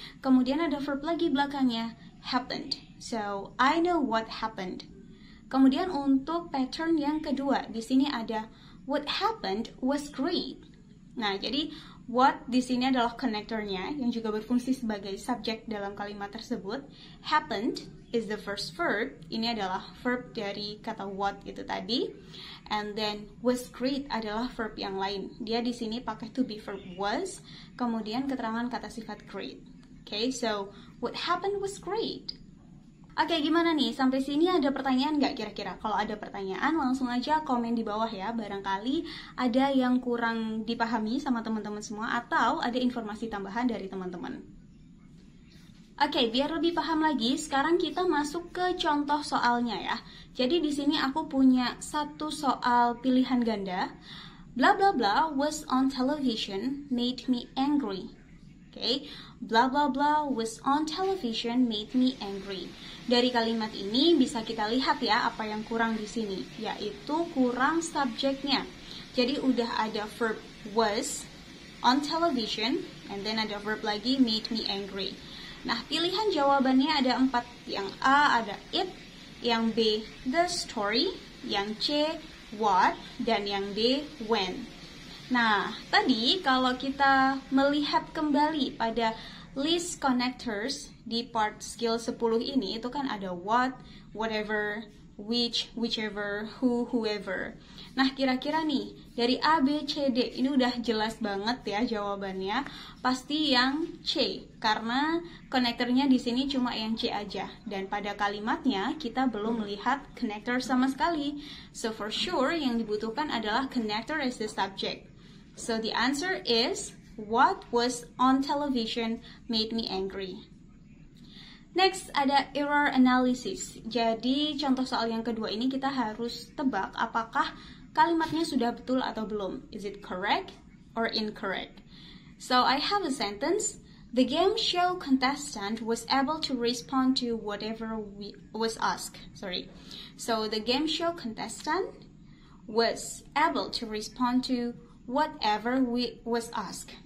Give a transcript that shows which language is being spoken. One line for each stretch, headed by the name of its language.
Indonesian: Kemudian ada verb lagi belakangnya,
English: happened. So, I know what happened.
Indonesian: Kemudian untuk pattern yang kedua, di sini ada
English: what happened was great.
Indonesian: Nah, jadi what di sini adalah connectornya yang juga berfungsi sebagai subjek dalam kalimat tersebut.
English: Happened is the first verb.
Indonesian: Ini adalah verb dari kata what itu tadi.
English: And then was great
Indonesian: adalah verb yang lain. Dia di sini pakai to be verb was, kemudian keterangan kata sifat great.
English: Okay, so what happened was great.
Indonesian: Oke, gimana nih? Sampai sini ada pertanyaan nggak kira-kira? Kalau ada pertanyaan, langsung aja komen di bawah ya. Barangkali ada yang kurang dipahami sama teman-teman semua atau ada informasi tambahan dari teman-teman. Oke, biar lebih paham lagi, sekarang kita masuk ke contoh soalnya ya. Jadi di sini aku punya satu soal pilihan ganda.
English: Blah blah blah was on television made me angry. Oke, blah blah blah was on television made me angry.
Indonesian: Dari kalimat ini bisa kita lihat ya apa yang kurang di sini, yaitu kurang subjeknya. Jadi udah ada verb
English: was on television, and then
Indonesian: ada verb lagi
English: made me angry.
Indonesian: Nah, pilihan jawabannya ada 4. Yang A ada it, yang B the story, yang C what, dan yang D when. Nah, tadi kalau kita melihat kembali pada list connectors di part skill 10 ini, itu kan ada what, whatever, which, whichever, who, whoever. Nah, kira-kira nih, dari A, B, C, D, ini udah jelas banget ya jawabannya. Pasti yang C, karena konektornya di sini cuma yang C aja. Dan pada kalimatnya, kita belum melihat connector sama sekali.
English: So, for sure,
Indonesian: yang dibutuhkan adalah
English: connector as the subject. So the answer is, what was on television made me angry. Next, ada error analysis.
Indonesian: Jadi, contoh soal yang kedua ini kita harus tebak apakah kalimatnya sudah betul atau belum.
English: Is it correct or incorrect? So, I have a sentence. The game show contestant was able to respond to whatever was asked. So, the game show contestant was able to respond to whatever was asked.